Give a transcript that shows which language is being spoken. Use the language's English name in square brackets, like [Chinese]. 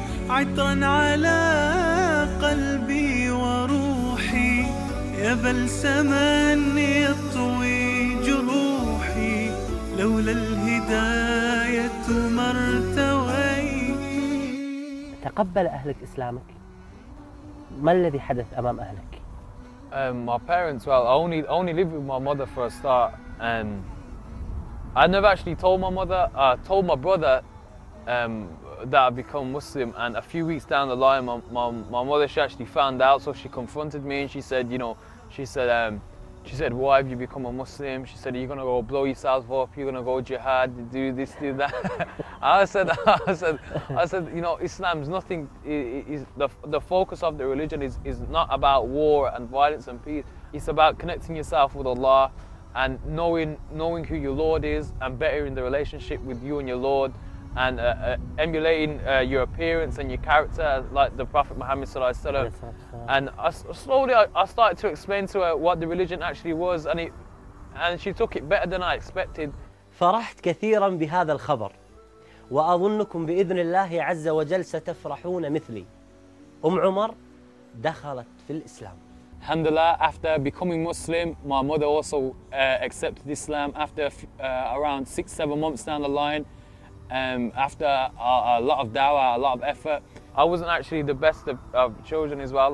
[Arabic] عطرا على قلبي وروحي يا بلسما يطوي جروحي لولا الهداية ما ارتويت. تقبل أهلك إسلامك؟ ما الذي حدث أمام أهلك؟ [English] My parents, well, I only lived with my mother for a start. I never actually told my mother, told my brother that I've become Muslim, and a few weeks down the line my mother, she actually found out, so she confronted me and she said, you know, she said, why have you become a Muslim? She said, are you going to go blow yourself up? You're going to go jihad, do this, do that? I said, you know, Islam's nothing, the focus of the religion is not about war and violence and peace. It's about connecting yourself with Allah and knowing who your Lord is and bettering the relationship with you and your Lord, and emulating your appearance and your character like the Prophet Muhammad sallallahu alaihi wasallam. And I slowly started to explain to her what the religion actually was, and she took it better than I expected. [Arabic] فرحت كثيرا بهذا الخبر واظنكم باذن الله عز وجل ستفرحون مثلي. ام عمر دخلت في الاسلام. [English] Alhamdulillah, after becoming Muslim, my mother also accepted Islam after around 6-7 months down the line. After a lot of dawah, a lot of effort, I wasn't actually the best of children as well.